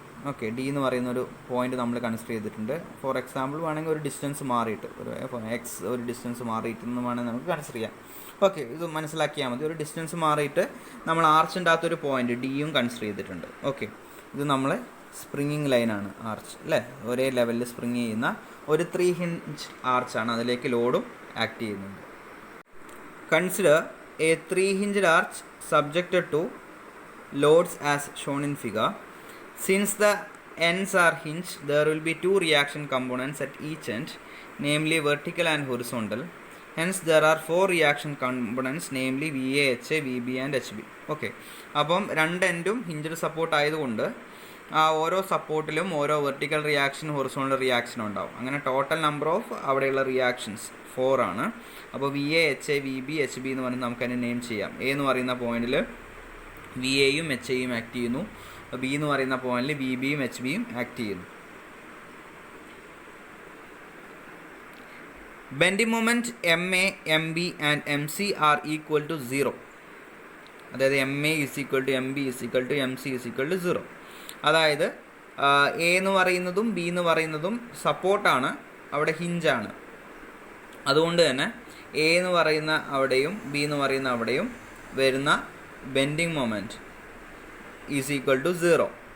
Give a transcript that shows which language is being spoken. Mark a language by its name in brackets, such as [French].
[Malayalam] Okay, D എന്ന് പറയുന്ന ഒരു പോയിന്റ് നമ്മൾ കൺസിഡർ ചെയ്തിട്ടുണ്ട്. ഫോർ എക്സാമ്പിൾ വേണമെങ്കിൽ ഒരു ഡിസ്റ്റൻസ് മാറിയിട്ട്, ഒരു ഡിസ്റ്റൻസ് മാറിയിട്ടെന്ന് വേണമെങ്കിൽ നമുക്ക് കൺസിഡർ ചെയ്യാം. ഓക്കെ, ഇത് മനസ്സിലാക്കിയാൽ മതി. ഒരു ഡിസ്റ്റൻസ് മാറിയിട്ട് നമ്മൾ ആർച്ചിൻ്റെ അകത്തൊരു പോയിന്റ് ഡിയും കൺസിഡർ ചെയ്തിട്ടുണ്ട്. ഓക്കെ, ഇത് നമ്മൾ സ്പ്രിങ്ങിങ് ലൈനാണ് ആർച്ച് അല്ലേ, ഒരേ ലെവലിൽ സ്പ്രിങ് ചെയ്യുന്ന ഒരു 3 hinge ആർച്ചാണ്, അതിലേക്ക് ലോഡും ആക്ട് ചെയ്യുന്നുണ്ട്. [English] Consider a 3 hinged arch subjected to loads as shown in figure. Since the ends are hinged, there will be 2 reaction components at each end, namely vertical and horizontal. Hence there are 4 reaction components, namely VA, HA, VB and HB. [Malayalam] Okay, അപ്പം രണ്ട് എൻഡും hinged support ആയതുകൊണ്ട് ആ ഓരോ സപ്പോർട്ടിലും ഓരോ vertical reaction horizontal reaction ഉണ്ടാവും. അങ്ങനെ total number of അവിടെയുള്ള reactions 4 ആണ്. അപ്പോൾ VA, HA, VB, HB എന്ന് പറഞ്ഞ് നമുക്കതിനെ നെയിം ചെയ്യാം. എ എന്ന് പറയുന്ന പോയിന്റിൽ VAയും HAയും ആക്ട് ചെയ്യുന്നു, ബി എന്ന് പറയുന്ന പോയിന്റിൽ VBയും HBയും ആക്ട് ചെയ്യുന്നു. [English] Bending moment MA, MB and MC are equal to 0. അതായത് MA is equal to MB is equal to MC is equal to 0. [Malayalam] അതായത് എ എന്ന് പറയുന്നതും ബി എന്ന് പറയുന്നതും സപ്പോർട്ടാണ്, അവിടെ ഹിഞ്ചാണ്. അതുകൊണ്ട് തന്നെ എ എന്ന് പറയുന്ന അവിടെയും ബി എന്ന് പറയുന്ന അവിടെയും വരുന്ന bending moment is equal to 0.